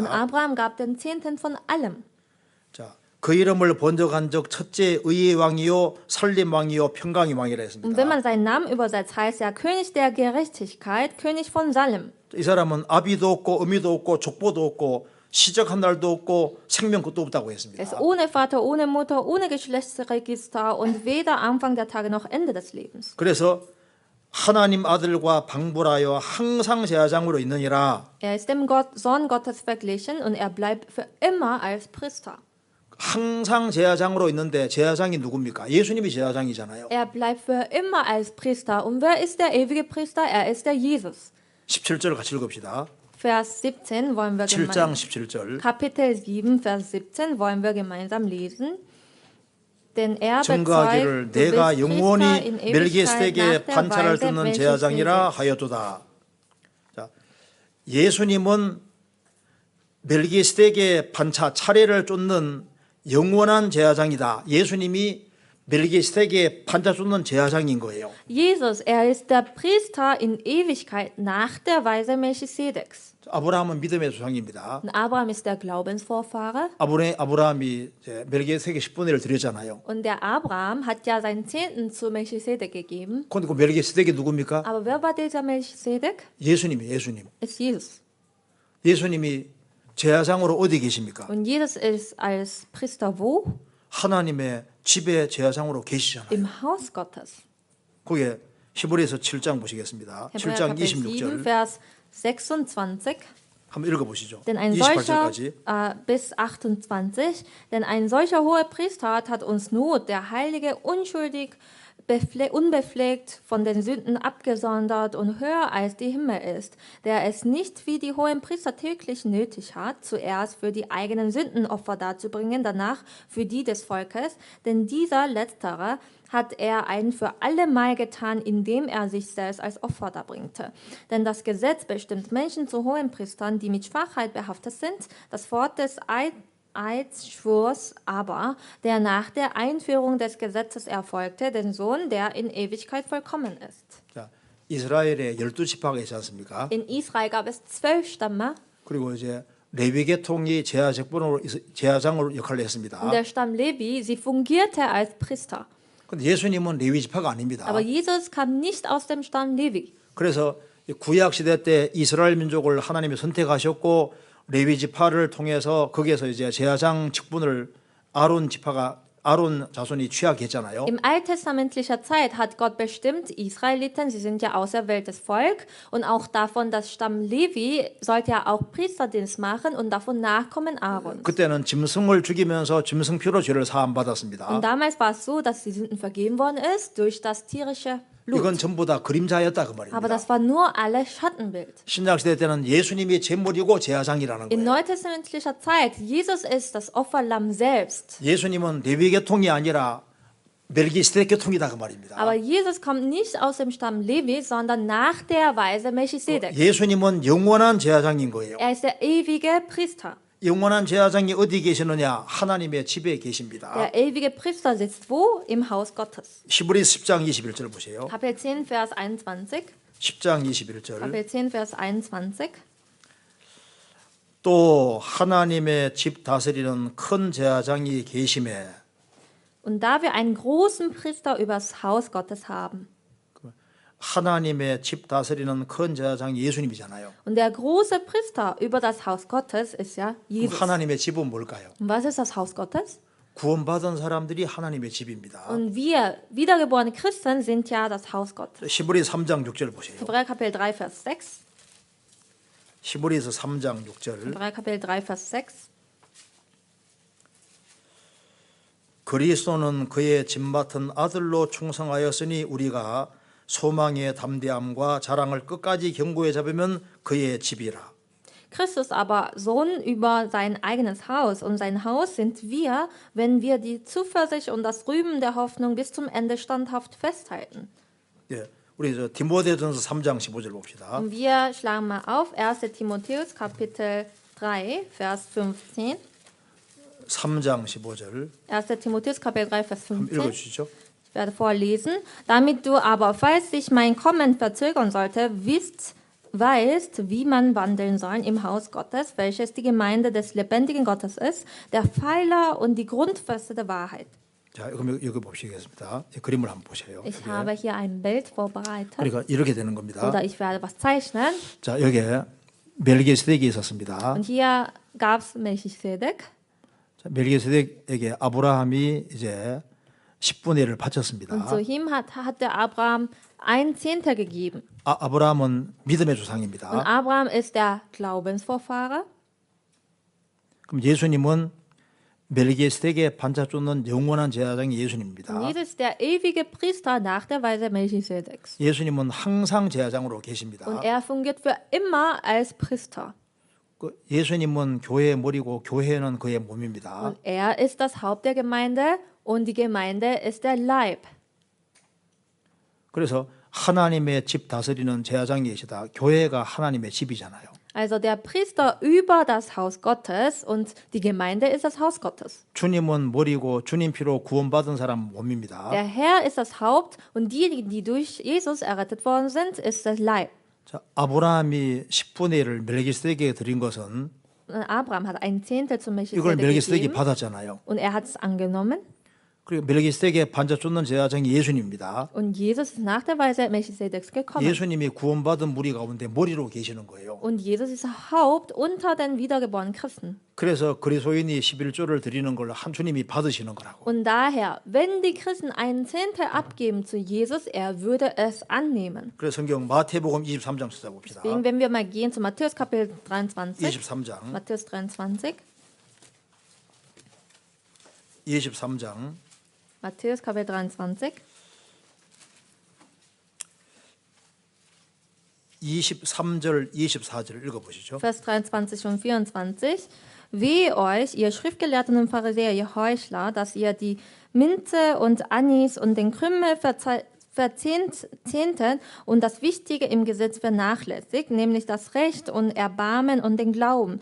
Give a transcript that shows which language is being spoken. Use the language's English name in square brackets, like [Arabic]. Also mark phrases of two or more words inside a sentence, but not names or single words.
[German] Und Abraham gab den Zehnten von allem. [Korean] 자, 그 이름을 번역한 적 첫째 의의 왕이요 살림 왕이요 평강의 왕이라 [German] Und [Korean] 했습니다. [German] wenn man seinen Namen übersetzt, heißt er König der Gerechtigkeit, König von Salem. [Korean] 이 사람은 아비도 없고 어미도 없고 족보도 없고 시작한 날도 없고 생명 끝도 없다고 [German] Er ist [Korean] 했습니다. [German] ohne Vater, ohne Mutter, ohne Geschlechtsregister und weder Anfang der Tage noch Ende des Lebens. [Korean] 그래서 하나님 아들과 방불하여 항상 제사장으로 있느니라. [German] Er ist dem Sohn Gottes verglichen und er bleibt für immer als Priester. [Korean] 항상 제사장으로 있는데 제사장이 누굽니까? 예수님이 제사장이잖아요. [German] Er bleibt für immer als Priester. Und wer ist der ewige Priester? Er ist der Jesus. [Korean] 17절 같이 읽읍시다. [German] Vers 17 wollen wir [Korean] 7장 [German] gemeinsam. [Korean] 17절. [German] Kapitel 7, Vers 17 wollen wir gemeinsam lesen. Denn er [Korean] 증거하기를 [German] bezeugt, du [Korean] 내가 [German] bist [Korean] 영원히 [German] Priester in Ewigkeit [Korean] 멜기세덱의 [German] nach der [Korean] 반차를 [German] Weise [Korean] 듣는 제사장이라 [German] Melchisedeks. [Korean] 하였도다. 자, 예수님은 멜기세덱의 반차 차례를 쫓는 영원한 제사장이다. 예수님이 멜기세덱의 반차 쫓는 제사장인 거예요. [German] Jesus, er ist der Priester in Ewigkeit nach der Weise Melchisedeks. [Korean] 아브라함은 믿음의 조상입니다. [German] Und Abraham ist der Glaubensvorfahre. [Korean] 아브라함이 멜기세덱의 10분의 1을 드렸잖아요. [German] Und der Abraham hat ja seinen Zehnten zu Melchisedek gegeben. [Korean] 그런데 그 멜기세덱이 누굽니까? [German] Aber wer war dieser Melchisedek? [Korean] 예수님이 예수님. [German] Ist Jesus. [Korean] 예수님이 제사장으로 어디 계십니까? [German] Und Jesus ist als Priester wo? [Korean] 하나님의 집에 제사장으로 계시잖아요. [German] Im Haus Gottes. [Korean] 거기에 히브리서 7장 보시겠습니다. [German] Hebräer [Korean] 7장 [German] Kapitel 7, [Korean] 26절 [German] Vers 26. [Korean] 한번 읽어보시죠. [German] Denn ein solcher, [Korean] 28절까지. [German] bis 28, denn ein solcher hoher Priester hat uns Not, der Heilige, unschuldig, unbefleckt, von den Sünden abgesondert und höher als die Himmel ist, der es nicht wie die hohen Priester täglich nötig hat, zuerst für die eigenen Sünden Opfer darzubringen, danach für die des Volkes, denn dieser Letztere hat er ein für allemal getan, indem er sich selbst als Opfer darbringte. Denn das Gesetz bestimmt Menschen zu Hohenpriestern, die mit Schwachheit behaftet sind. Das Wort des Eidschwurs aber, der nach der Einführung des Gesetzes erfolgte, den Sohn, der in Ewigkeit vollkommen ist. [Korean] 자, 이스라엘에 12지파가 있지 않습니까? [German] In Israel gab es 12 Stämme [Korean] 그리고 이제 레위 계통이 제사장으로 역할을 했습니다. [German] und der Stamm Levi, sie fungierte als Priester. [Korean] 근데 예수님은 레위 지파가 아닙니다. [German] Aber Jesus kam nicht aus dem Stamm Levi. [Korean] 그래서 구약 시대 때 이스라엘 민족을 하나님이 선택하셨고 레위 지파를 통해서 거기에서 이제 제사장 직분을 아론 자손이 취하겠잖아요. [German] Im alttestamentlicher Zeit hat Gott bestimmt, Israeliten, sie sind ja auserwähltes Volk und auch davon das Stamm Levi sollte ja auch Priesterdienst machen und davon Nachkommen Aarons. [Korean] 그때는 짐승을 죽이면서 짐승피로 죄를 사함 받았습니다. [German] Und damals war es so, dass die Sünden vergeben worden ist durch das tierische [Korean] 이건 [German] Blut. [Korean] 전부 다 그림자였다 그 [German] Aber [Korean] 말입니다. [German] das war nur alles Schattenbild. [Korean] 신약 시대 때는 예수님이 제물이고 제사장이라는 [German] In [Korean] 거예요. [German] neutestamentlicher Zeit, Jesus ist das Opferlamm selbst. [Korean] 예수님은 레위 계통이 아니라 멜기세덱 계통이다 그 말입니다. [German] Aber Jesus kommt nicht aus dem Stamm Levi, sondern nach der Weise Melchisedek. [Korean] 예수님은 영원한 제사장인 거예요. [German] Er ist der ewige Priester. [Korean] 영원한 제사장이 어디 계시느냐? 하나님의 집에 계십니다. [German] Der ewige Priester sitzt wo? Im Haus Gottes. [Korean] 히브리서 10장 21절 보세요. [German] Kapitel 10, Vers 21. [Korean] 10장 21절. [German] Kapitel 10, Vers 21. [Korean] 또 하나님의 집 다스리는 큰 제사장이 계심에 [German] Und da wir einen großen Priester übers Haus Gottes haben. [Korean] 하나님의 집 다스리는 큰 제사장이 예수님이잖아요. [German] Und der große Priester über das Haus Gottes ist ja Jesus. [Korean] 하나님의 집은 뭘까요? [German] Und was ist das Haus Gottes? [Korean] 구원받은 사람들이 하나님의 집입니다. [German] Und wir, wiedergeborene Christen, sind ja das Haus Gottes. [Korean] 히브리 3장 6절 보세요. [German] Hebräer Kapitel 3, Vers 6. [Korean] 히브리서 3장 6절. [German] Hebräer Kapitel 3, Vers 6. [Korean] 그리스도는 그의 집 맡은 아들로 충성하였으니 우리가 소망의 담대함과 자랑을 끝까지 견고히 잡으면 그의 집이라. [German] Christus aber Sohn über sein eigenes Haus, und sein Haus sind wir, wenn wir die Zuversicht und das Rühmen der Hoffnung bis zum Ende standhaft festhalten. [Korean] 예, 우리 저 디모데전서 3장 15절 봅시다. [German] Und wir schlagen mal auf 1. Timotheus Kapitel 3, Vers 15. [Korean] 3장 15절 [German] 1. Timotheus Kapitel 3, Vers [Korean] 한번 [German] 15. [Korean] 읽어주시죠. [German] Ich werde vorlesen. Damit du aber, falls sich mein Kommen verzögern sollte, weißt, wie man wandeln soll im Haus Gottes, welches die Gemeinde des lebendigen Gottes ist, der Pfeiler und die Grundfeste der Wahrheit. [Korean] 자, 그럼 여기 보시겠습니다. 이 그림을 한번 보세요. [German] Ich [Korean] 여기. [German] habe hier ein Bild vorbereitet. [Korean] 그러니까 이렇게 되는 겁니다. [German] Oder ich werde was zeichnen. [Korean] 자, 여기에 멜기세덱이 있었습니다. [German] Und hier gab es Melchisedek. [Korean] 자, 멜기세덱에게 아브라함이 이제 10분의 1을 바쳤습니다. [German] Und zu ihm hat der Abraham ein Zehntel gegeben. [Korean] 아브라함은 믿음의 [German] Und [Korean] 조상입니다. [German] Abraham ist der Glaubensvorfahrer. [Korean] 그럼 예수님은 멜기세덱의 반차 쫓는 영원한 제사장이 [German] Und [Korean] 예수님입니다. [German] Jesus ist der ewige Priester nach der Weise Melchisedeks. [Korean] 예수님은 항상 제사장으로 계십니다. [German] Und er fungiert für immer als Priester. [Korean] 그 예수님은 교회의 머리고 교회는 그의 몸입니다. [German] Und er ist das Haupt der Gemeinde und die Gemeinde ist der Leib. [Korean] 그래서 하나님의 집 다스리는 제사장이 계시다. 교회가 하나님의 집이잖아요. [German] Also der Priester über das Haus Gottes und die Gemeinde ist das Haus Gottes. [Korean] 주님은 머리고 주님 피로 구원받은 사람 몸입니다. [German] Der Herr ist das Haupt und diejenigen, die durch Jesus errettet worden sind, ist das Leib. [Korean] 자, 아브라함이 10분의 1을 멜기세덱에게 드린 것은 [German] Und Abraham hat ein Zehntel zu [Korean] 이걸 [German] Melchisedek [Korean] 멜기세덱이 [German] gegeben [Korean] 받았잖아요. [German] und er hat es angenommen. [Korean] 그리고 멜기세덱의 반차 쫓는 제사장이 예수님입니다. [German] Und Jesus ist nach der Weise Melchisedeks gekommen. [Korean] 예수님이 구원받은 무리 가운데 머리로 계시는 거예요. [German] Und Jesus ist Haupt unter den wiedergeborenen Christen. [Korean] 그래서 그리스도인이 11조를 드리는 걸 한 주님이 받으시는 거라고. [German] Und daher, wenn die Christen einen Zehntel abgeben zu Jesus, er würde es annehmen. [Korean] 그래서 성경 마태복음 23장 찾아봅시다. [German] Deswegen, wenn wir mal gehen zu Matthäus Kapitel 23. [Korean] 23장. [German] Matthäus 23. [Korean] 23장. [German] Matthäus Kapitel 23. [Korean] 23절, 24절을 읽어보시죠. [German] Vers 23 und 24. Wehe euch, ihr Schriftgelehrten und Pharisäer, ihr Heuchler, dass ihr die Minze und Anis und den Krümmel verzehntet und das Wichtige im Gesetz vernachlässigt, nämlich das Recht und Erbarmen und den Glauben.